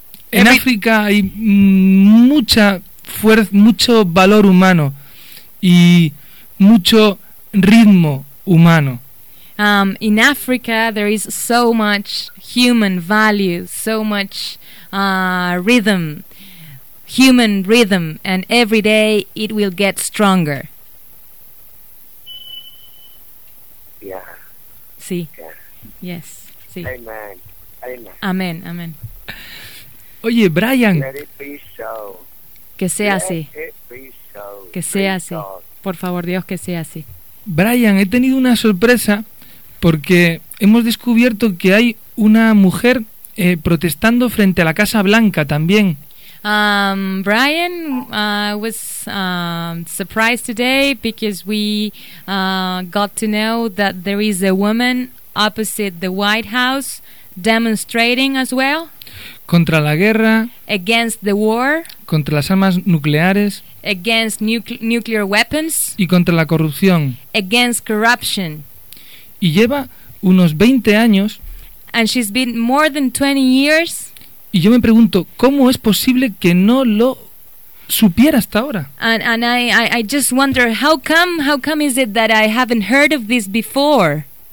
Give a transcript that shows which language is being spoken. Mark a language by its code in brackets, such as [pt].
[es] En África hay mucha fuerza, mucho valor humano y mucho ritmo humano. [en] In Africa, there is so much human value, so much rhythm, human rhythm, and every day it will get stronger. Yeah. [es] Sí. [en] Yeah. Yes. [es] Sí. [en] Amen. Amen. Amen. [es] Oye, Brian. [en] Let it be so. [es] Que sea [en] Let [es] así. [en] It be so. [es] Que sea [en] Thank [es] así. [en] God. [es] Por favor, Dios, que sea así. Brian, he tenido una sorpresa. Porque hemos descubierto que hay una mujer protestando frente a la Casa Blanca también. [en] Brian was surprised today because we got to know that there is a woman opposite the White House demonstrating as well. [es] Contra la guerra. [en] Against the war. [es] Contra las armas nucleares. [en] Against nuclear weapons. [es] Y contra la corrupción. [en] Against corruption. [es] Y lleva unos 20 años. [en] And she's been more than 20 years. [es] Y yo me pregunto, ¿cómo es posible que no lo supiera hasta ahora? [en] And I just wonder how come is it that I haven't heard of this before?